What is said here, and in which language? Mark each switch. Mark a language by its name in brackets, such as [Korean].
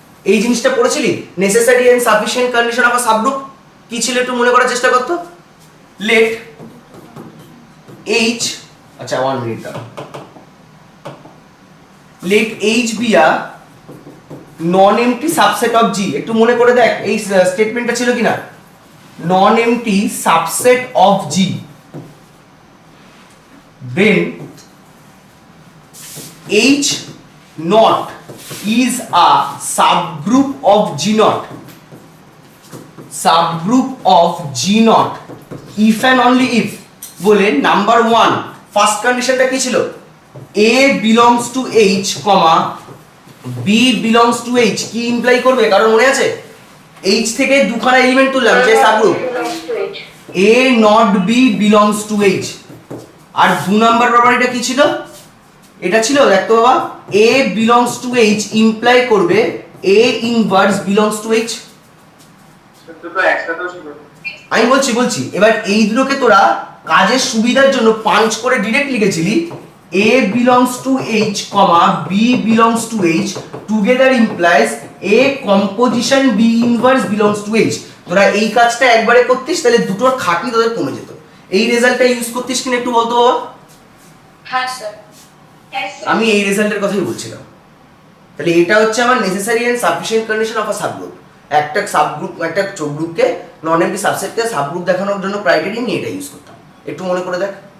[Bangla] এই জিনিসটা পড়েছিলি, necessary and sufficient condition of a subgroup কি ছিল একটু মনে করার চেষ্টা করতো। [English] let H, [Bangla] আচ্ছা 1 মিনিট দাও, [English] Let H be a non empty subset of G. [Bangla] একটু মনে করে দেখ এই স্টেটমেন্টটা ছিল কিনা, [English] non empty subset of G, then H naught is a subgroup of G naught, subgroup of G naught if and only if [Bangla] বলে নাম্বার 1 ফার্স্ট কন্ডিশনটা কি ছিল, A belongs to H, B belongs to H কি imply করবে কারণ মনে আছে H থেকে দুখানা এলিমেন্ট তুললাম যে subgroup, A not B belongs to H। আর 2 number প্রপার্টিটা কি ছিল, এটা ছিল দেখতো বাবা, [English] A belongs to H [Bangla] imply করবে A inverse belongs to H। দুটো একসাথেও ছিল। আমি বলছি এবার এই দুটোকে তোরা কাজের সুবিধার জন্য পাঞ্চ করে direct লিখেছিলি, [English] A belongs to H, B belongs to H together implies A composition B inverse belongs to H। [Bangla] তোরা এই কাজটা একবারে করতিস তাহলে দুটোর খাটনি তোদের কমে যেত। এই রেজাল্টটা ইউজ করতিস কিনা একটু বলতো বাবা। হ্যাঁ স্যার, হ্যাঁ স্যার। আমি এই রেজাল্টের কথাই বলছিলাম। তাহলে এটা হচ্ছে আমার necessary and sufficient condition of a subgroup. একটা সাবগ্রুপ, একটা গ্রুপকে নন এমটি সাবসেটকে সাবগ্রুপ দেখানোর জন্য ক্রাইটেরিয়া নিয়ে এটা ইউজ করতাম। একটু মনে করে দেখ।